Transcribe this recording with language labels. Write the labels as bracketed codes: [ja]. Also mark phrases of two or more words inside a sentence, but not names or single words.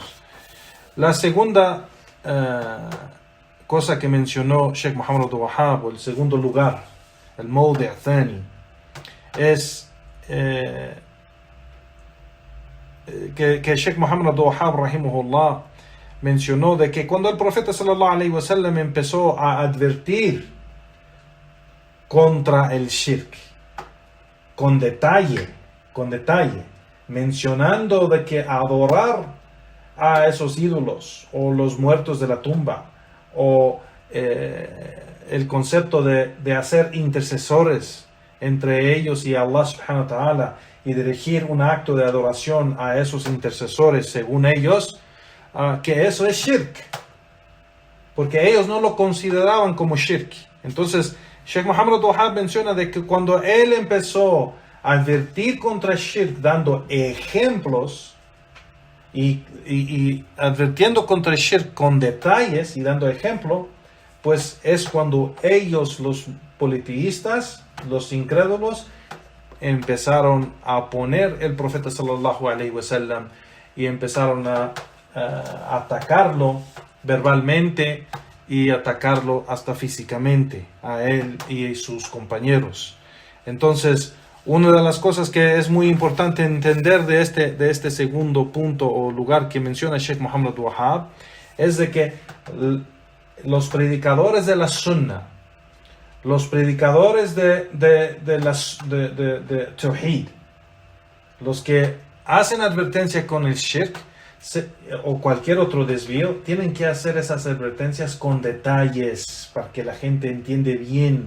[es] La segunda cosa que mencionó Sheikh Muhammad Abdul Wahhab, o el segundo lugar, el [ar] موضع ثاني, [es] es que Sheikh Muhammad Abdul Wahhab rahimahullah mencionó, de que cuando el profeta [ar] صلى الله عليه وسلم [es] empezó a advertir contra el shirk, con detalle, mencionando de que adorar a esos ídolos o los muertos de la tumba o el concepto de hacer intercesores entre ellos y [ar] الله سبحانه وتعالى [es] y dirigir un acto de adoración a esos intercesores según ellos, que eso es shirk, porque ellos no lo consideraban como shirk. Entonces Sheikh Muhammad Abdul Wahhab menciona de que cuando él empezó a advertir contra el shirk dando ejemplos y advirtiendo contra el shirk con detalles y dando ejemplo, pues es cuando ellos, los politeístas, los incrédulos, empezaron a poner el profeta [ar] صلى الله عليه وسلم [es] y empezaron a atacarlo verbalmente y atacarlo hasta físicamente a él y sus compañeros. Entonces, una de las cosas que es muy importante entender de este segundo punto o lugar que menciona Sheikh Muhammad Abdul Wahhab es de que los predicadores de la Sunnah, los predicadores de Tawhid, los que hacen advertencia con el shirk o cualquier otro desvío, tienen que hacer esas advertencias con detalles para que la gente entiende bien.